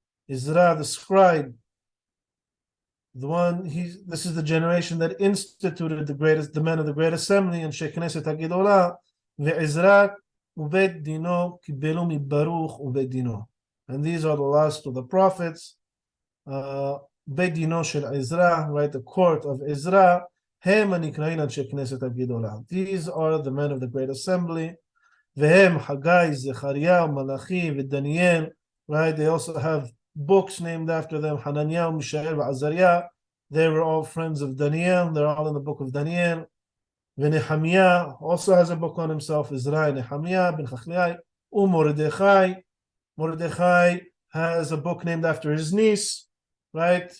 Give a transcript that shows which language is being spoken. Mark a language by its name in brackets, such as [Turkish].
[English] Ezra, the scribe. This is the generation that instituted the men of the Great Assembly and Shekneset HaGedolah. [Hebrew] Ve'Ezra ubed dino kibelu mi-Baruch ubed dino. [English] And these are the last of the prophets. [Hebrew] Beit Dino shel Ezra, [English] right? The court of Ezra [Hebrew] הם הנקראים אנשי כנסת הגדולה. [English] These are the men of the great assembly. [Hebrew] והם חגי, זכריה, מלאכי ודניאל. [English] Right? They also have books named after them. Hananiah, Mishael, Azariah. They were all friends of Daniel. They're all in the book of Daniel. Nehemiah also has a book on himself. Israel, Nehemiah, Ben Chachliah, Mordechai. Mordechai has a book named after his niece, right?